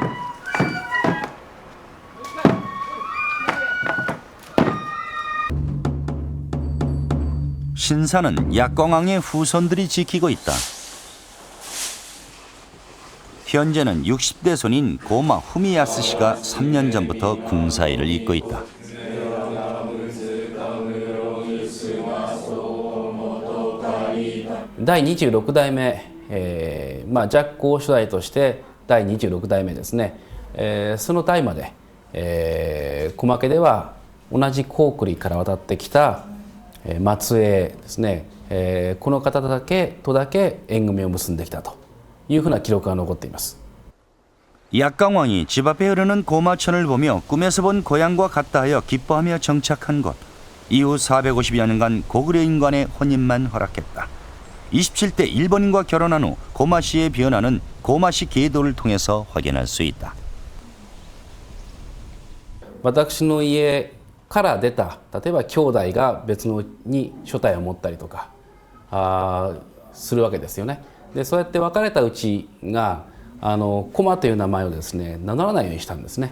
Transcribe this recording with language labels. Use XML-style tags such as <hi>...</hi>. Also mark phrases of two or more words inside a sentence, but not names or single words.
<ko>신사는 약광왕의 후손들이 지키고 있다. 현재는 60대 손인 고마 후미야스 씨가 3년 전부터 궁사일을 잇고 있다.</ko> <ja>第26代目、ジャック王初代として第26代目ですね、その代まで、小牧では同じ高句麗から渡ってきた末裔ですね、この方だけ縁組を結んできたというふうな記録が残っています。</ja> <ko>약강왕이 집 앞에 흐르는 고마천을 보며 꿈에서 본 고향과 같다 하여 기뻐하며 정착한 곳. 이후 450여 년간 고구려인간의 혼인만 허락했다. 27대 일본인과 결혼한 후 고마시의 변화는 고마시 계도를 통해서 확인할 수 있다.</ko> <ja>私の家から出た例えば兄弟が別のに所帯を持ったりとかするわけですよね。でそうやって別れたうちが駒という名前をですね名乗らないようにしたんですね。</ja>